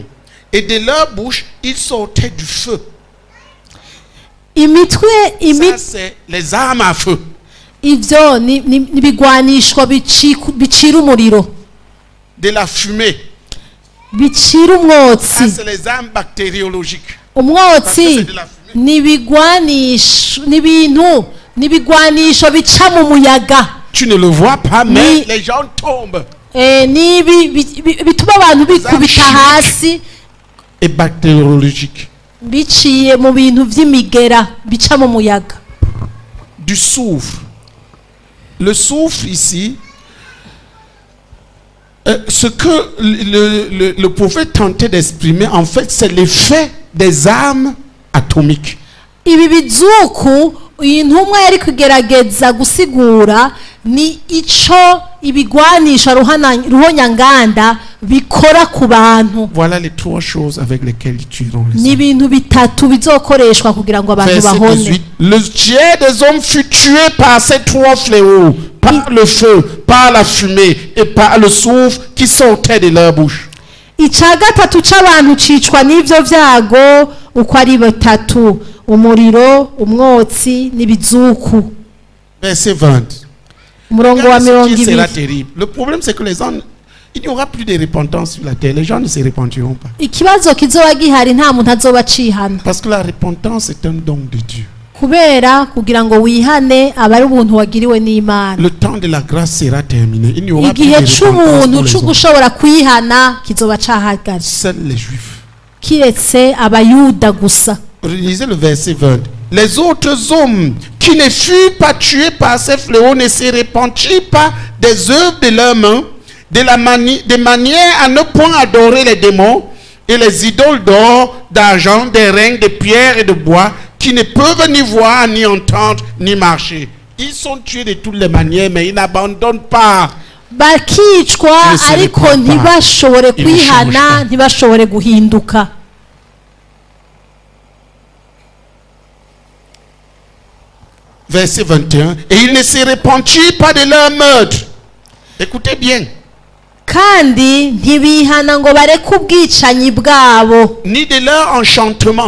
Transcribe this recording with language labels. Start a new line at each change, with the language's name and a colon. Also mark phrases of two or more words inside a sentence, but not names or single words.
French: Et de leur bouche, il sortait du feu. Ça, c'est les armes à feu.
Rundi: Ivyo nibigwanishwa bicira umuriro.
French: De la fumée.
Rundi: Bicira umwotsi.
French: Ça, c'est les armes bactériologiques.
Rundi: Umwotsi nibigwanisho nibigwanisho bica mu muyaga.
French: Tu ne le vois pas, mais les gens tombent.
Rundi: Bituma abantu bikubita hasi.
French: Et bactériologique.
Rundi: Biciye mu bintu vy'imigera bica mu muyaga.
French: Du soufre. Le soufre ici, ce que le prophète tentait d'exprimer, en fait, c'est l'effet des armes atomiques.
Rundi: Ibi bizuku intumwa yari kugerageza gusigura ni ico ibigwanisha ruhonyanganda bikora ku bantu.
French: Voilà les 3 choses avec lesquelles ils tueront les hommes.
Rundi: Ni ibintu bitatu bizokoreshwa kugira ngo abantu bahone.
French: Le tiers des hommes fut tué par ces 3 fléaux, par le feu, par la fumée et par le soufre qui sortait de leur bouche.
Rundi: Ica gatatu c'abantu cicwa n'ivyo vyago uko ari batatu: umuriro, umwotsi n'ibizuku.
French: Verset 20.
Rundi: Umurongo wa 20.
French: Sera terrible. Le problème c'est que les gens, il n'y aura plus de repentance sur la terre. Les gens ne se repentiront pas.
Rundi: Ikibazo kizoba gihari nta muntu azoba cihana.
French: Parce que la repentance est un don de Dieu.
Rundi: Kubera kugira ngo wihane abari ubuntu wagiriwe n'Imana.
French: Le temps de la grâce sera terminé. Il n'y aura plus de repentance.
Rundi: Igihe c'umuntu cyo
French: hommes.
Rundi: gushobora kwihana kizoba cahagaze.
French: Seuls les juifs.
Rundi: Kiretse abayuda gusa.
French: Relisez le verset 20. Les autres hommes qui ne furent pas tués par ces fléaux ne se repentirent pas des œuvres de leurs mains, de manière à ne point adorer les démons et les idoles d'or, d'argent, d'airain, de pierre et de bois, qui ne peuvent ni voir, ni entendre, ni marcher. Ils sont tués de toutes les manières, mais ils n'abandonnent pas.
Rundi: Bakicwa ariko ntibashobore kwihana, ntibashobore guhinduka.
French: Verset 21. Et ils ne se repentirent pas de leur meurtre. Écoutez bien.
Rundi: Kandi ntibihana ngo bareke ubwicanyi bwabo.
French: Ni de leur enchantement.